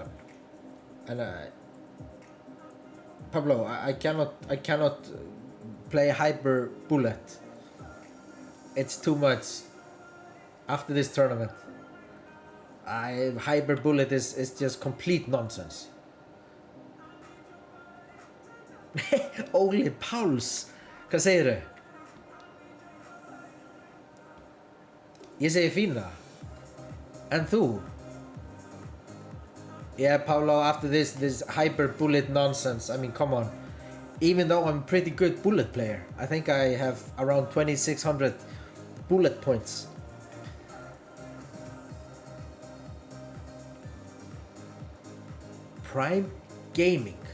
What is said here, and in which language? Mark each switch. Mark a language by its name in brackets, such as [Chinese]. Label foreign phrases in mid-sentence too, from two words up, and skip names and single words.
[English] And Pablo, I cannot play hyper bullet. It's too much after this tournament. Hyper bullet is just complete nonsense. [Icelandic] Óli Páls, hvað segirðu? Ég segi fína. En þú? [English] Yeah, Paulo, after this hyper bullet nonsense, I mean, come on. Even though I'm a pretty good bullet player, I think I have around 2,600 bullet points. Prime Gaming.